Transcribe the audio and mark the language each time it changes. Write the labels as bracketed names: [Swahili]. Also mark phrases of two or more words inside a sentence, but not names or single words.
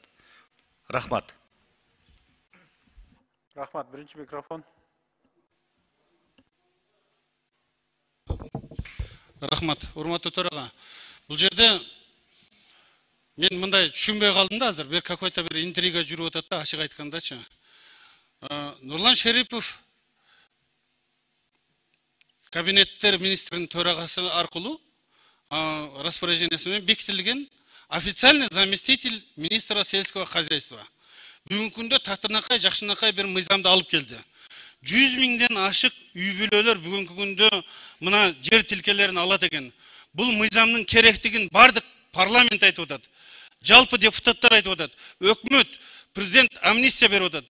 [Kyrgyz] Рахмат. Рахмат. 1-ci микрофон. Рахмат, урматтуу төрага. Бул жерде мен мындай түшүнбөй калдым да, азыр бир какой-то бир интрига жүрүп атат да, ачык айткандачы. Нурлан Шерипов кабинеттер министринин төрагасы аркылуу распоряжениясы менен бекитилген [Russian] официальный заместитель министра сельского хозяйства. [Kyrgyz] Бүгүнкү күндө тактынакай, жакшынакай бир мыйзамды алып келди. 100 миңден ашык үй бүлөлөр бүгүнкү күндө мына жер тилкелерин алат экен. Бул мыйзамдын керектигин бардык парламент айтып атат. Жалпы депутаттар айтып атат. Өкмөт, президент амнистия берип атат.